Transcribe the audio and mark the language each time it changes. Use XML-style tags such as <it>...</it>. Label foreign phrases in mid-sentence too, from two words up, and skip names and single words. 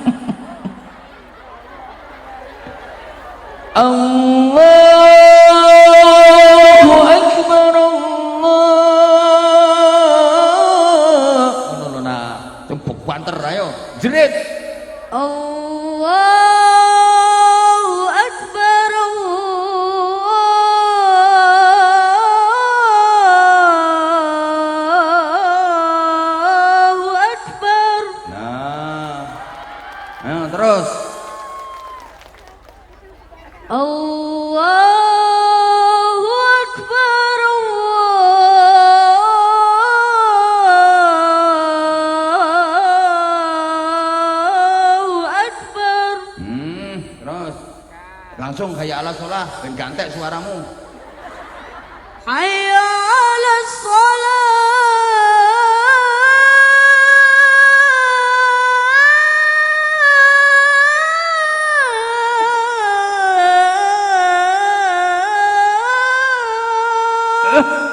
<ar>الله أكبر, Allah.</ar> <jv>Ngono lho nah, cempuk banter ayo. Jerit.</jv> <ar>الله أكبر، الله أكبر.</ar> <jv>Nah. Ayo terus.</jv> <ar>الله أكبر، الله أكبر.</ar> <jv>Terus. Langsung</jv> <ar>حي على الصلاة,</ar> <jv>ben gantek suaramu.</jv> <ar>حي على الصلاة.</ar>